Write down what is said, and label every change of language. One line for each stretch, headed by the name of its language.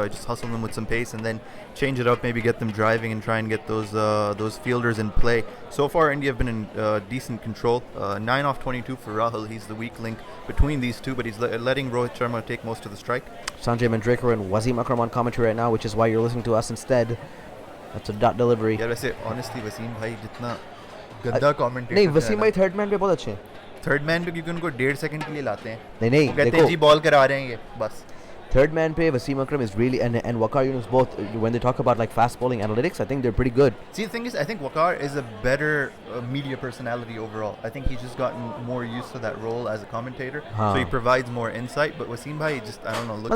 English: Just hustle them with some pace and then change it up. Maybe get them driving and try and get those fielders in play. So far, India have been in decent control. 9 off 22 for Rahul. He's the weak link between these two, but he's letting Rohit Sharma take most of the strike. Sanjay Manjrekar and Wasim Akram on commentary right now, which is why you're listening to us instead. That's a dot delivery.
Hindi: यार वैसे honestly Wasim भाई जितना गंदा commentator नहीं, वसीम भाई third man पे बहुत अच्छे हैं. थर्ड मैन पे क्योंकि उनको 1.5 सेकंड के लिए लाते हैं. नहीं नहीं वो कहते हैं जी देखो, बॉल करा रहे हैं ये बस.
English: third man पे Wasim Akram is really, and Waqar Yunus both, when they talk about like fast bowling analytics, I think they're pretty good. See, the thing is, I think Waqar is a better media personality overall. I think he's just gotten more used to that role as a commentator,
Hindi: हाँ.
English: so he provides more insight. But Wasim bhai just, I don't know, looks